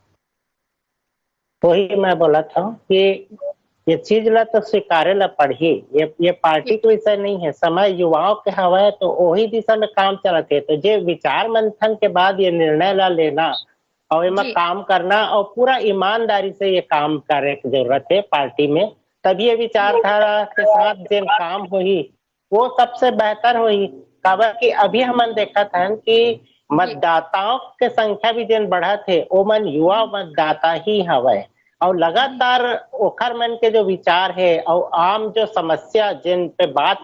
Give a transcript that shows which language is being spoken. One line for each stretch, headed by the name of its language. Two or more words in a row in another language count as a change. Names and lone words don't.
Chhattisgarhi: वही मैं बोला था कि ये चीज ला तो स्वीकारे ला पड़ी, ये पार्टी का विषय नहीं है, समय युवाओं के हवा तो वही दिशा में काम चलत है। तो जे विचार मंथन के बाद ये निर्णय ला लेना और इमा काम करना और पूरा ईमानदारी से ये काम करे की जरूरत है पार्टी में, तभी ये विचारधारा के साथ जो काम होही वो सबसे बेहतर होही। काबर कि अभी हमन देखा था कि मतदाताओं के संख्या भी जिन बढ़त है वो मन युवा मतदाता ही हवे और लगातार ओखर मन के जो विचार है और आम जो समस्या जिन पे बात